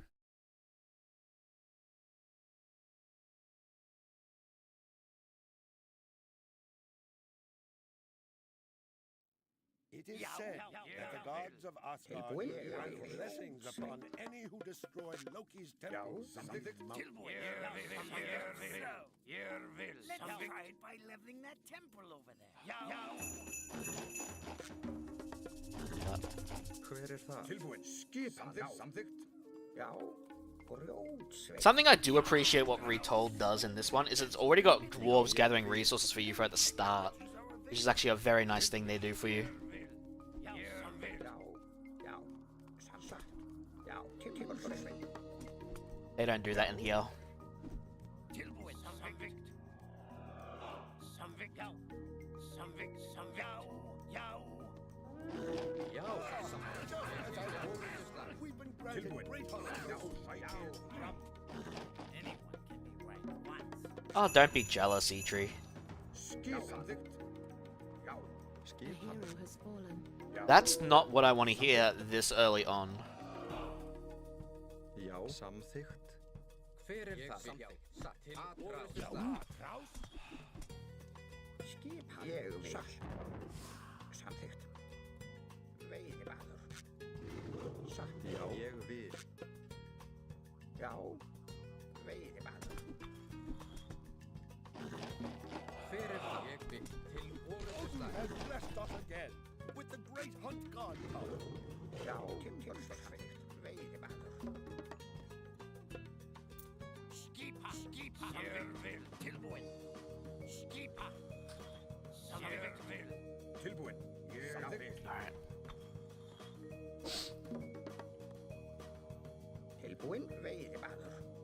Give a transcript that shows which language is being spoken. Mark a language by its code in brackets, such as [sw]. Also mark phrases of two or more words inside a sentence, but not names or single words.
[en] It is said that the gods of Asgard will grant blessings upon any who destroy Loki's temple. Let's try it by leveling that temple over there. [is] Hver það? Tilbúin. Skipa. Samþykkt. Já, grjótsveit. [en] Something I do appreciate what Retold does in this one is it's already got dwarves gathering resources for you for at the start, which is actually a very nice thing they do for you. They don't do that in here. We've been granted great honor. Oh, don't be jealous, Eitri. [is] Skipa. Samþykkt. Já. [en] A hero has fallen. That's not what I want to hear this early on. [is] Já. Samþykkt. Hver það? Samþykkt. Kraus? Skipa. Ég vil. Samþykkt. Veiðimaður. Satt. Já. Ég vil. Já. Veiðimaður. Hver það? Ég vil. Til orðuslag. [en] Has blessed us again with the great hunt god power. [is] Já. Tilsveit. Veiðimaður. Skipa. Tilbúin. Skipa. Tilbúin. Samþykkt. [en] Alright. [is] Tilbúin. Veiðimaður.